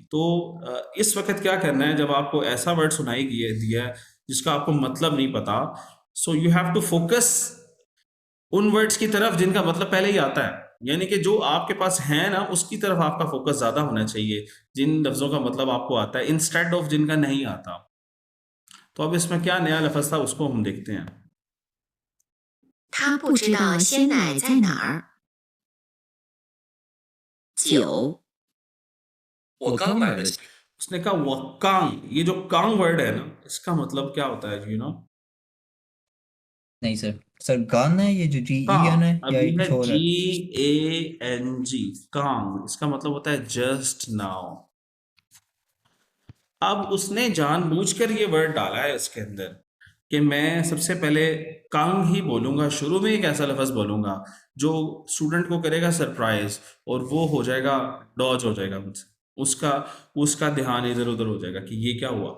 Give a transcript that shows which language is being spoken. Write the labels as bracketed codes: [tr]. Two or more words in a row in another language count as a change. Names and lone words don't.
[hi] तो इस वक्त क्या करना है, जब आपको ऐसा वर्ड सुनाई दिया है जिसका आपको मतलब नहीं पता, [en] so you have to focus [hi] उन वर्ड्स की तरफ जिनका मतलब पहले ही आता है। यानी कि जो आपके पास है ना, उसकी तरफ आपका फोकस ज़्यादा होना चाहिए, जिन लफ्ज़ों का मतलब आपको आता है, [en] instead of [hi] जिनका नहीं आता। तो अब इसमें क्या नया लफ्ज़ था, उसको हम देखते हैं। [zh] 他不知道鲜奶在哪儿。9. 我刚买的 [hi] उसने कहा वकांग। ये जो कांग वर्ड है ना, इसका मतलब क्या होता है? [en] you know, [hi] नहीं सर, सर गान है ये जो GEN है, [zh] कांग। [hi] या अभी ये है कुछ और है? [zh] GANG, कांग। [hi] इसका मतलब होता है [en] just now. [hi] अब उसने जानबूझकर ये वर्ड डाला है इसके अंदर कि मैं सबसे पहले कांग ही बोलूंगा, शुरू में एक ऐसा लफ्ज़ बोलूंगा जो स्टूडेंट को करेगा सरप्राइज, और वो हो जाएगा, डॉज हो जाएगा मुझसे, उसका उसका ध्यान इधर उधर हो जाएगा कि ये क्या हुआ।